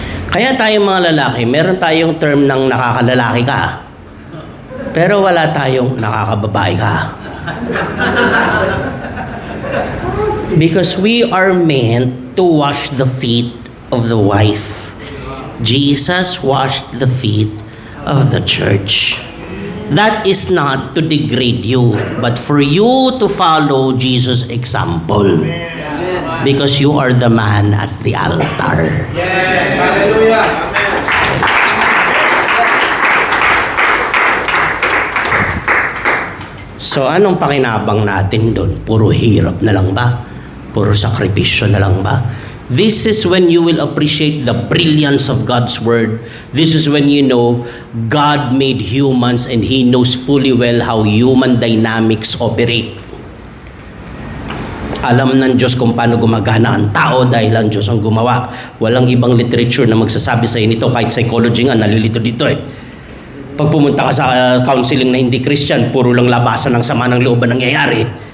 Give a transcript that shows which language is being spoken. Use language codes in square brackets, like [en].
[tl] Kaya tayong mga lalaki, meron tayong term ng nakakalalaki ka. Pero wala tayong nakakababae ka. [en] Because we are meant to wash the feet of the wife. Jesus washed the feet of the church. That is not to degrade you, but for you to follow Jesus' example. Because you are the man at the altar. Yes, hallelujah. [tl] So anong pakinabang natin doon? Puro hirap na lang ba? Puro sakripisyo na lang ba? [en] This is when you will appreciate the brilliance of God's Word. This is when you know God made humans and He knows fully well how human dynamics operate. [tl] Alam ng Diyos kung paano gumagana ang tao dahil ang Diyos ang gumawa. Walang ibang literature na magsasabi sa nito, kahit psychology nga, nalilito dito eh. Pag pumunta ka sa counseling na hindi Christian, puro lang labasan ng sama ng loob ang nangyayari.